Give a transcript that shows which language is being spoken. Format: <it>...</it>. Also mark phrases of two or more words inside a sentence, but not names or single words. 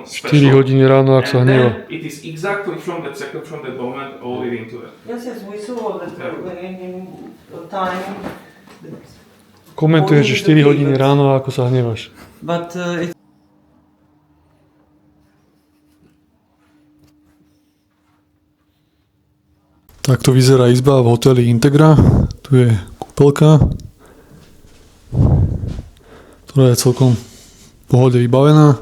<sk>4 special. hodiny ráno, ak sa And hneva.</sk> <en>then it is exactly from that second, from that moment, all leading to that. Yes, we saw that in time.</en> <sk>Komentuješ, že 4 hodiny ráno, ako sa hnevaš.</sk> <en>But it's</en> <sk>Takto vyzerá izba v hoteli Integra. Tu je kúpeľka, ktorá je celkom v pohode vybavená.</sk>